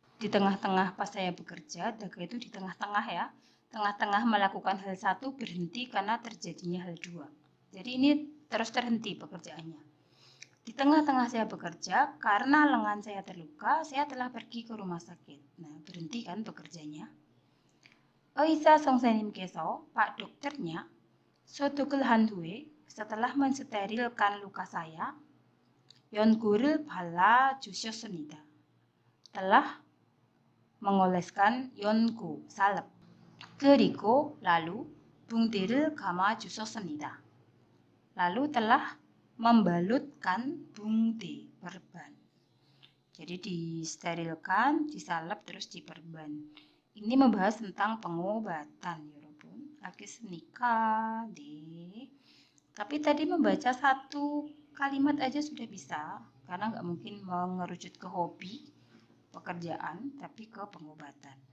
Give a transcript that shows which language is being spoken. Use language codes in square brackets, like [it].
[id] Di tengah-tengah pas saya bekerja, daga itu di tengah-tengah ya. Tengah-tengah melakukan hal satu berhenti karena terjadinya hal dua. Jadi ini terus terhenti pekerjaannya. Di tengah-tengah saya bekerja, karena lengan saya terluka, saya telah pergi ke rumah sakit. Nah, berhenti kan bekerjanya. [ko] 의사 선생님께서, [id] Pak dokternya, [ko] 소독을 한 후에, [id] setelah mensterilkan luka saya, [ko] 연고를 발라주셨습니다. [id] telah mengoleskan 연고, salep. [ko] 그리고 [id] lalu [ko] 붕대를 감아주셨습니다. [id] lalu telah membalutkan 붕대, perban. Jadi disterilkan, disalep, terus diperban. Ini membahas tentang pengobatan, [ko] 여러분. 알겠습니까? 네. [id] Tapi tadi membaca satu kalimat aja sudah bisa, karena nggak mungkin mengerucut ke hobi, pekerjaan, tapi ke pengobatan.